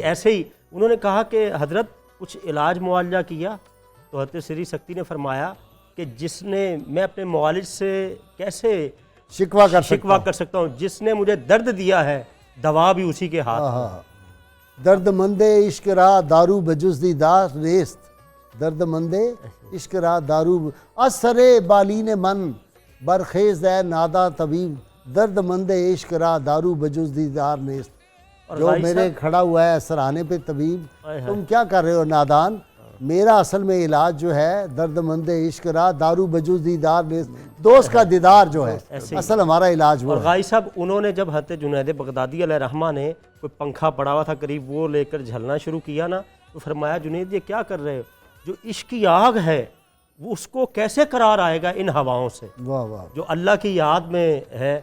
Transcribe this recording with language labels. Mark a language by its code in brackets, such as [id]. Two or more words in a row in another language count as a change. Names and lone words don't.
[ur] ایسے ہی انہوں نے کہا کہ حضرت کچھ علاج معالجہ کیا. تو حضرت سری سکتی نے فرمایا کہ جس نے, میں اپنے معالج سے کیسے شکوہ کر سکتا ہوں, جس نے مجھے درد دیا ہے دوا بھی اسی کے ہاتھ. [fa] درد مندے عشق را دارو بجز دیدار نیست, درد مندے عشق را دارو اثر بالین من برخیز ہے نادا طبیب, درد مندے عشق را دارو بجز دیدار نیست. [ur] جو میرے کھڑا ہوا ہے سرانے پہ طبیب, تم کیا کر رہے ہو نادان, میرا اصل میں علاج جو ہے [fa] درد مند عشق را دارو بجوز دیدار نیست, [ur] دوست کا دیدار جو ہے اصل ہمارا علاج وہ ہے. اور غازی صاحب انہوں نے جب حضرت جنید بغدادی علیہ رحمہ نے کوئی پنکھا پڑا ہوا تھا قریب, وہ لے کر جھلنا شروع کیا نا, تو فرمایا جنید یہ کیا کر رہے ہو, جو عشق کی آگ ہے وہ اس کو کیسے قرار آئے گا ان ہواؤں سے جو اللہ کی یاد میں ہے.